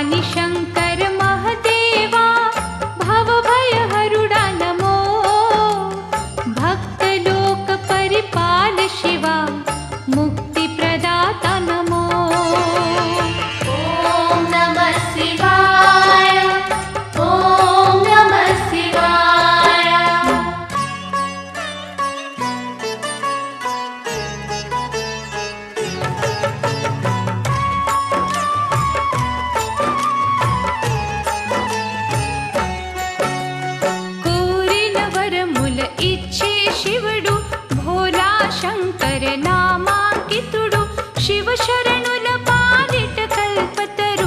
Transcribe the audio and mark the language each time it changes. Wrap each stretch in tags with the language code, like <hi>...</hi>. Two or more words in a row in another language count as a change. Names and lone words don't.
<sa>शंकर महदेवा भवभयहरुडा नमो भक्तलोक परिपाल शिवा मुक्तिप्रदाता नमो ॐ नमः शिवाय ॐ नमः शिवाय</sa> <te>కోరిన వరముల ఇచ్చే శివుడు భోలా శంకర నామాంకితుడు శివ శరణుల పాలిట కల్పతరు</te>